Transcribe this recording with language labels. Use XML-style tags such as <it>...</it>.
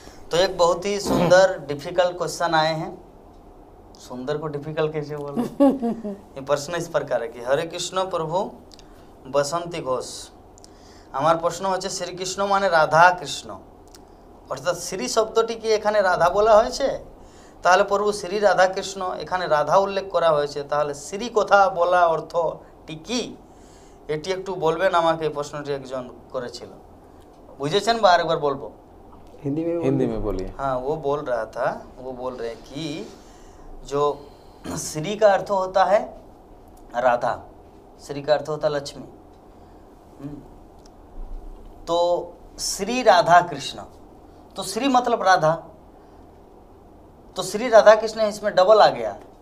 <hi>तो एक बहुत ही सुंदर</hi> <en>difficult question</en> <hi>आए हैं। सुंदर को डिफिकल्ट कैसे बोलो? ये प्रश्न इस प्रकार है कि हरे कृष्ण प्रभु बसंती घोष,</hi> <bn>আমার প্রশ্ন হচ্ছে শ্রীকৃষ্ণ মানে রাধা কৃষ্ণ, অর্থাৎ শ্রী শব্দটি কি এখানে রাধা বলা হয়েছে? তাহলে প্রভু শ্রী রাধা কৃষ্ণ, এখানে রাধা উল্লেখ করা হয়েছে, তাহলে শ্রী কথা বলা অর্থটি কি? এটি একটু বলবেন আমাকে। এই প্রশ্নটি একজন করেছিল, বুঝেছেন বা আরেকবার বলবো?</bn> <hi>हिंदी में बोलिए। हाँ, वो बोल रहा था, वो बोल रहे हैं कि जो श्री का अर्थ होता है राधा, श्री का अर्थ होता है लक्ष्मी। तो श्री राधा कृष्ण, तो श्री मतलब राधा, तो श्री राधा कृष्ण इसमें डबल आ गया।</hi>